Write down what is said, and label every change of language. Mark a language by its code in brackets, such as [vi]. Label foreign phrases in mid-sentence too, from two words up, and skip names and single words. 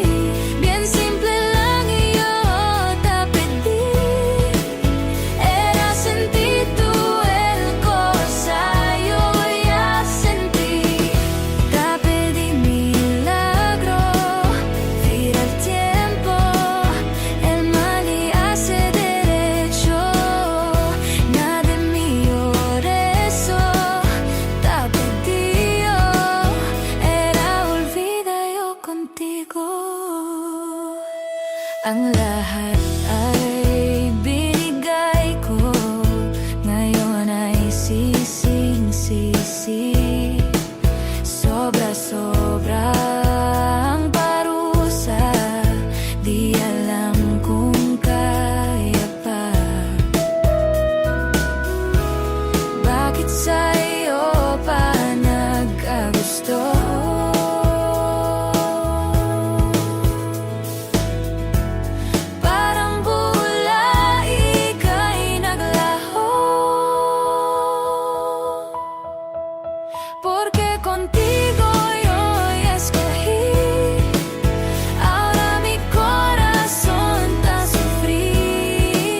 [cbk] Bien simple lang y yo te pedí, era sentir tú el cosa yo ya sentí. Te pedí milagro, gira el tiempo, el mal y hace derecho. [tl] Ang lahat ay binigay ko, ngayon ay sising-sisi. Sobra-sobra ang parusa, di alam kung kaya pa. Bakit sa iyo pa nagkagusto? [cbk] Porque contigo yo escogí, ahora mi corazón te sufrí.